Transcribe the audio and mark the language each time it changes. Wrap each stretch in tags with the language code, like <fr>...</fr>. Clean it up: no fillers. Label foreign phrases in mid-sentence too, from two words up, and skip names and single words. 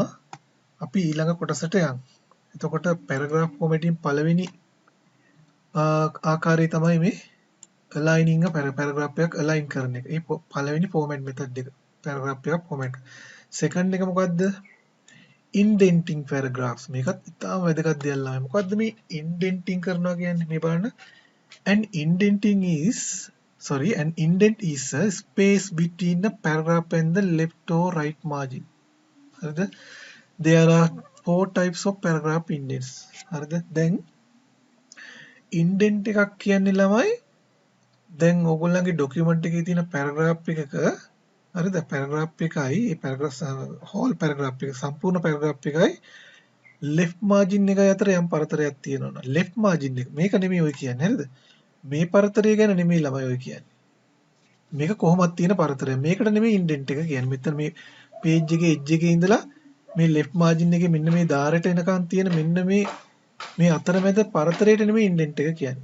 <si>අපි ඊළඟ කොටසට යමු. එතකොට</si> <en>paragraph formatting</en> <si>පළවෙනි ආකාරය තමයි මේ</si> <en>aligning paragraph</en> <si>එකක් align කරන එක. ඒ පළවෙනි</si> <en>format method</en> <si>එක. paragraph එකක් format. second එක මොකද්ද?</si> <en>indenting paragraphs.</en> <si>මේකත් ඉතාම වැදගත් දෙයක් ළමයි. මොකද්ද මේ indenting කරනවා කියන්නේ? මේ බලන්න.</si> <en>An indent is a space between the paragraph and the left or right margin.</en> <si>හරිද?</si> <en>There are 4 types of paragraph indents.</en> <si>හරිද? දැන් indent එකක් කියන්නේ ළමයි දැන් ඕගොල්ලන්ගේ document එකේ තියෙන paragraph එකක හරිද? paragraph එකයි ඒ</si> <en>paragraph whole paragraph</en> <si>එක සම්පූර්ණ paragraph එකයි</si> <en>left margin</en> <si>එකයි අතර යම් පරතරයක් තියෙනවා.</si> <en>left margin</en> <si>එක මේක නෙමෙයි ඔය කියන්නේ. හරිද? මේ පරතරය ගැන නෙමෙයි ළමයි ඔය කියන්නේ. මේක කොහොමද තියෙන පරතරය. මේකට නෙමෙයි indent එක කියන්නේ. මෙතන මේ page එකේ edge එකේ ඉඳලා මේ</si> <en>left margin</en> <si>එකේ මෙන්න මේ ධාරයට එනකන් තියෙන මෙන්න මේ අතරමැද පරතරයට නෙමෙයි indent එක කියන්නේ.</si>